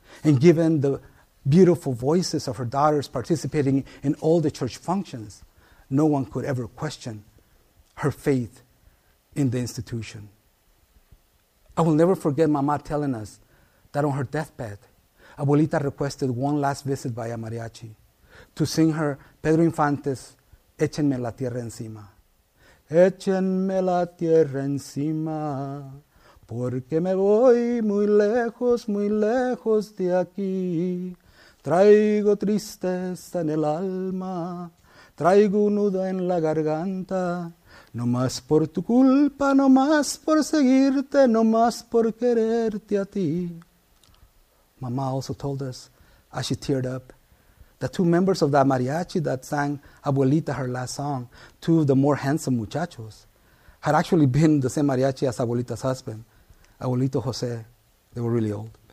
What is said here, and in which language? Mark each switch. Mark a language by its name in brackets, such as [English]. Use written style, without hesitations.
[English] And given the beautiful voices of her daughters participating in all the church functions, no one could ever question her faith in the institution. I will never forget Mama telling us that on her deathbed, Abuelita requested one last visit by a mariachi to sing her Pedro Infante's Échenme la Tierra Encima. [Spanish] Échenme la tierra encima, porque me voy muy lejos de aquí. Traigo tristeza en el alma, traigo un nudo en la garganta, no más por tu culpa, no más por seguirte, no más por quererte a ti. [English] Mama also told us, as she teared up, the two members of that mariachi that sang Abuelita her last song, two of the more handsome muchachos, had actually been the same mariachi as Abuelita's husband, Abuelito Jose. They were really old.